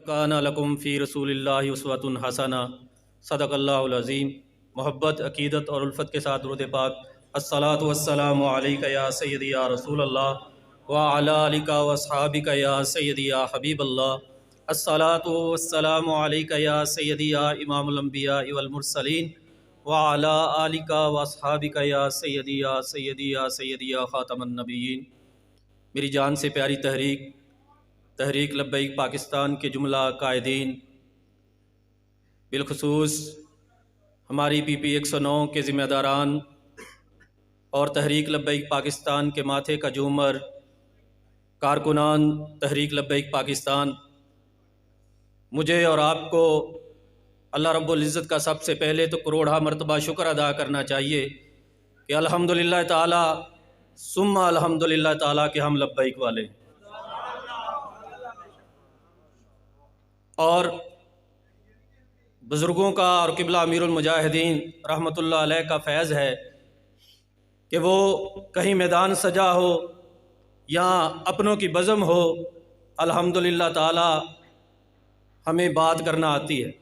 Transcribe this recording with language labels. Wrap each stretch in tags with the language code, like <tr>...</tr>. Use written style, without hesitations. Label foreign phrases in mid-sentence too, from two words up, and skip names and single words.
<ar>كان لكم في رسول الله أسوة حسنة صدق الله العظيم.</ar> <ur>محبت، عقیدت اور الفت کے ساتھ درود پاک.</ur> <ar>الصلاة والسلام عليك يا سيدي يا رسول الله وعلى آلك وأصحابك يا سيدي يا حبيب الله. الصلاة والسلام عليك يا سيدي يا إمام الأنبياء والمرسلين وعلى آلك وأصحابك يا سيدي يا سيدي يا سيدي يا خاتم النبيين.</ar> <ur>میری جان سے پیاری تحریک لبیک پاکستان کے جملہ قائدین، بالخصوص ہماری PP 109 کے ذمہ داران اور تحریک لبیک پاکستان کے ماتھے کا جھومر کارکنان تحریک لبیک پاکستان، مجھے اور آپ کو اللہ رب العزت کا سب سے پہلے تو کروڑہا مرتبہ شکر ادا کرنا چاہیے کہ</ur> <ar>الحمد لله تعالى ثم الحمد لله تعالى</ar> <ur>کہ ہم لبیک والے ہیں. اور بزرگوں کا اور قبلہ امیر المجاہدین</ur> <ar>رحمۃ اللہ علیہ</ar> <ur>کا فیض ہے کہ وہ کہیں میدان سجا ہو یا اپنوں کی بزم ہو,</ur> <ar>الحمد لله تعالى</ar> <ur>ہمیں بات کرنا آتی ہے.</ur>